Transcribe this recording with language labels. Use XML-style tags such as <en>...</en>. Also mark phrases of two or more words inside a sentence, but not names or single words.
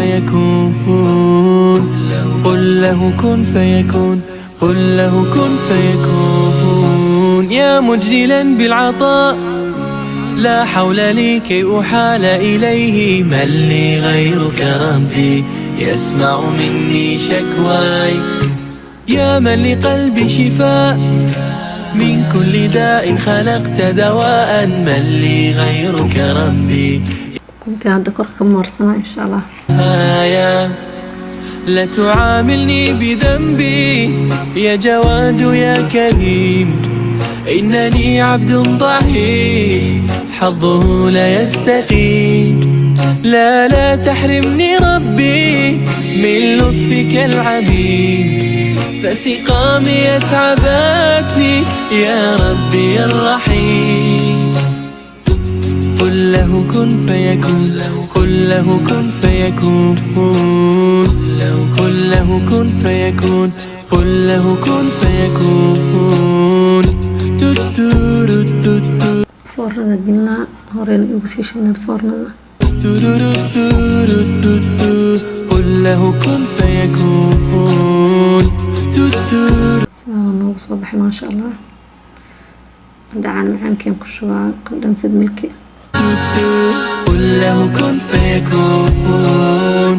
<ar>فيكون قل له كن فيكون قل له كن فيكون يا مجزلا بالعطاء لا حول لي كي أحال إليه من لي غيرك ربي يسمع مني شكواي يا من لقلبي شفاء من كل داء خلقت دواء من لي غيرك ربي</ar> <so>ukuntii hadda korka ka marsanaa</so> <ar>إن شاء الله لا تعاملني بذنبي يا جواد يا كريم إنني عبد ضعيف حظه لا يستقيم لا تحرمني ربي من لطفك العظيم فسقامي يتعبكني يا ربي الرحيم قل له كن فيكون قل له كن فيكون له كن فيكون قل له كن فيكون</ar> <so>foornada gelnaa horeyna igu sii shidnad foornada</so> <ar>قل له كن فيكون</ar> <so>saana noogu soo baxay</so> <ar>ما شاء الله.</ar> <so>dacaan macaankeen ku shubaa</so> <en>condensed milk</en> <ar>قل له كن فيكون</ar>